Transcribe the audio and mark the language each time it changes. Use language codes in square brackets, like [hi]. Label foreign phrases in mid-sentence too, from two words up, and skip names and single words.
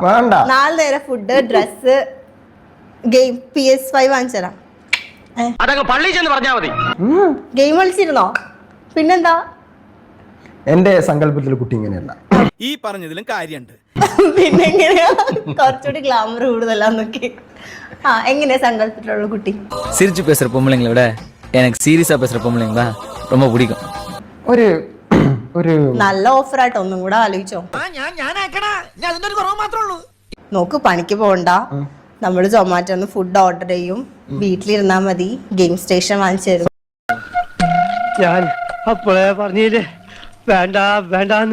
[ml] 4 നേരം [en] food, dress, game, [ml] PS5 വാങ്ങിച്ചരാം. ഗെയിം കളിച്ചിരുന്നോ? പിന്നെന്താ? എന്റെ സങ്കല്പത്തിൽ കുട്ടി ഇങ്ങനെയല്ല. ഈ പറഞ്ഞതിലും കാര്യമുണ്ട്. പിന്നെ എങ്ങനെയാ കുറച്ചുകൂടി ഗ്ലാമർ കൂടുതലാന്നൊക്കെ? എങ്ങനെയാ സങ്കല്പത്തിലുള്ള കുട്ടി? [ta] சிரிச்சு பேசுற பொம்பளைங்களை விட எனக்கு சீரியஸா பேசுற பொம்பளைங்களா ரொம்ப பிடிக்கும். ഒരു [ml] നല്ല ഓഫർ ആയിട്ട് ഒന്നും കൂടെ ആലോചിച്ചോ. നോക്ക്, പണിക്ക് പോകണ്ട, നമ്മള് സൊമാറ്റോന്ന് [en] food order [ml] ചെയ്യും, വീട്ടിലിരുന്നാ മതി, [en] game station [ml] വാങ്ങിച്ചു തരും. ഞാൻ അപ്പോഴേ പറഞ്ഞില്ലേ വേണ്ട വേണ്ടാന്ന്.